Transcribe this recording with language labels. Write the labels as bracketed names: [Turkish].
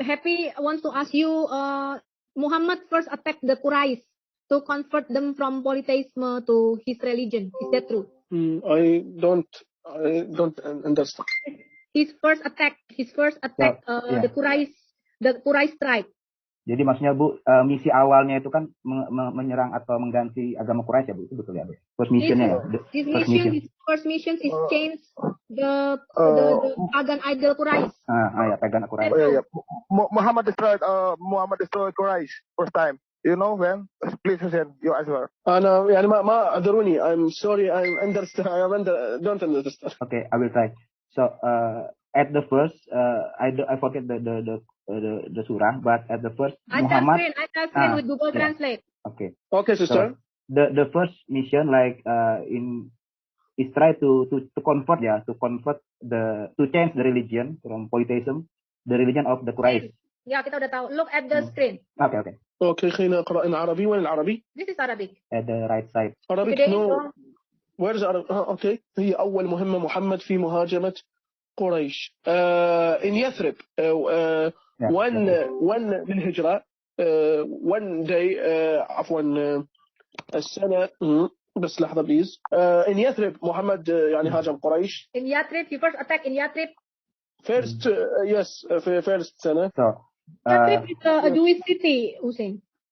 [English] Happy wants to ask you, Muhammad first attacked the Quraysh to convert them from polytheism to his religion. Is that true? I don't understand. His first attack, the Quraysh tribe. [Indonesian] Jadi maksudnya Bu, misi awalnya itu kan menyerang atau mengganti agama Quraisy, ya Bu, itu betul ya Bu? First missionnya ya? [English] His first mission is change the pagan idol Quraisy. [Indonesian] Ya, pagan Quraisy. [English] Yeah. Muhammad destroyed Quraisy first time. You know when? Please Hussein, you answer. [Arabic] أنا يعني ما أدروني. [English] I'm sorry. I don't understand. Okay, I will try. So at the first, I forget the surah, but at the first Muhammad. I translate with Google Translate. Okay, sister. So, the first mission, like is try to convert, to change the religion from polytheism, the religion of the Quraysh. Ya, kita udah tahu. Look at the screen. Okay, [Arabic] خلينا نقرأ إن عربي. وين العربي؟ [English] This is Arabic. At the right side. Arabic no. Where is Arabic? Okay. [Arabic] هي أول مهمة محمد في مهاجمة قريش. in يثرب. one للهجرة. [English] one day. [Arabic] عفوا. السنة. بس لحظة بليز. in يثرب محمد يعني هاجم قريش. [English] In Yathrib, he first attack in Yathrib. First, yes, first سنة. So. Yathrib is a Jewish city, Hussein.